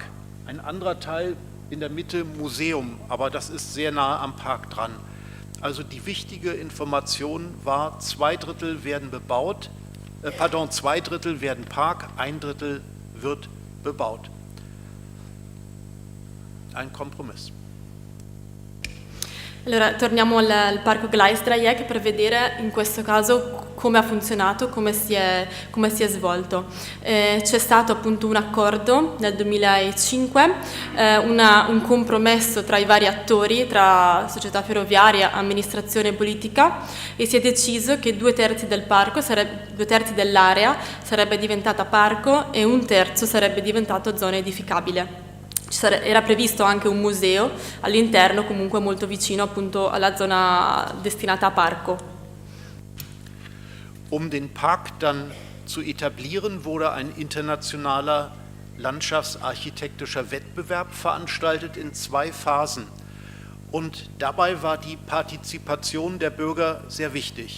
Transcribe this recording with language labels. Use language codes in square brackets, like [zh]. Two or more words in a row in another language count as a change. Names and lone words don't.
[de] Ein anderer Teil in der Mitte Museum, aber das ist sehr nah am Park dran. Also die wichtige Information war, 2/3 werden bebaut, 2/3 werden Park, 1/3 wird bebaut. Ein Kompromiss. [it] Allora, torniamo al parco Gleisdreieck per vedere in questo caso come ha funzionato, come si è svolto. C'è stato appunto un accordo nel 2005, un compromesso tra i vari attori, tra società ferroviaria, amministrazione e politica, e si è deciso che 2/3 del parco, 2/3 dell'area sarebbe diventata parco e 1/3 sarebbe diventato zona edificabile. Era previsto anche un museo all'interno, comunque molto vicino appunto alla zona destinata a parco. [de] Um den Park dann zu etablieren, wurde ein internationaler landschaftsarchitektischer Wettbewerb veranstaltet in 2 Phasen. Und dabei war die Partizipation der Bürger sehr wichtig.